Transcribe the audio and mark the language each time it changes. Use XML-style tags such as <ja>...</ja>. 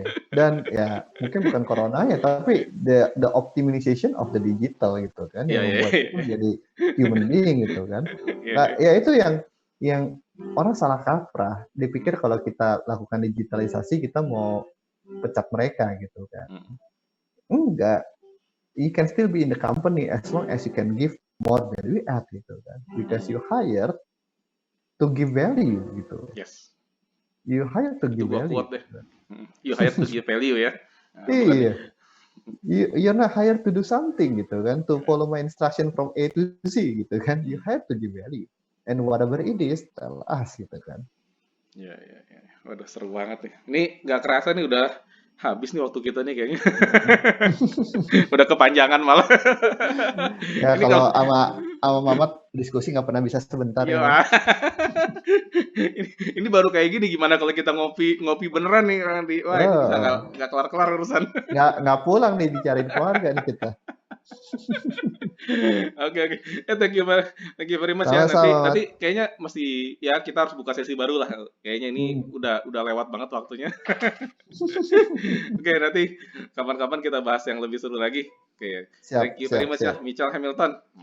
<id>Dan ya mungkin bukan coronanya, tapi</id> <en>the optimization of the digital</en> <id>gitu kan, yang membuat itu jadi</id> <en>human being</en> <id>gitu kan. Nah, ya itu yang yang orang salah kaprah, dipikir kalau kita lakukan digitalisasi kita mau pecat mereka gitu kan. Enggak,</id> <en>you can still be in the company as long as you can give more value add</en> <id>gitu kan,</id> <en>because you hire to give value</en> <id>gitu.</id> <en>Yes. You hire to give value. Quote deh. You hire to give value ya.</en> <id>Iya.</id> <en>You're not hired to do something</en> <id>gitu kan,</id> <en>to follow my instruction from A to Z gitu kan. You hire to give value. And whatever it is, tell us</en> <id>gitu kan. Ya. Waduh, seru banget nih. Ini nggak kerasa nih udah habis nih waktu kita nih kayaknya. Udah kepanjangan malah. Ya ini kalau sama Mamat diskusi nggak pernah bisa sebentar ya. Ini baru kayak gini, gimana kalau kita ngopi beneran nih nanti. Wah, ini bisa nggak kelar-kelar urusan. Nggak pulang nih, dicariin keluarga nih kita. Oke.</id> <en>Thank you very much</en> <id>ya. Nanti kayaknya mesti ya kita harus buka sesi baru lah. Kayaknya ini udah lewat banget waktunya. Oke, nanti kapan-kapan kita bahas yang lebih seru lagi. Oke.</id> <en>Thank you very much ya, Mitchell Hamilton.</en>